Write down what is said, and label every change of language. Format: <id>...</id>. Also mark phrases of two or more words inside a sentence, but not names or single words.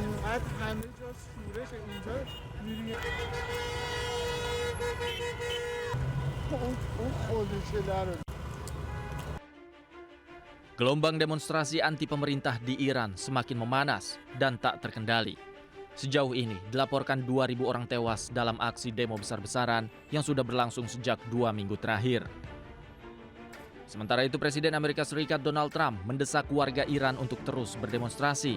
<fa>بعد همه جا شورش اینجا میری اون خودشه در</fa> <id>Gelombang demonstrasi anti pemerintah di Iran semakin memanas dan tak terkendali. Sejauh ini dilaporkan 2.000 orang tewas dalam aksi demo besar-besaran yang sudah berlangsung sejak 2 minggu terakhir. Sementara itu Presiden Amerika Serikat Donald Trump mendesak warga Iran untuk terus berdemonstrasi.</id>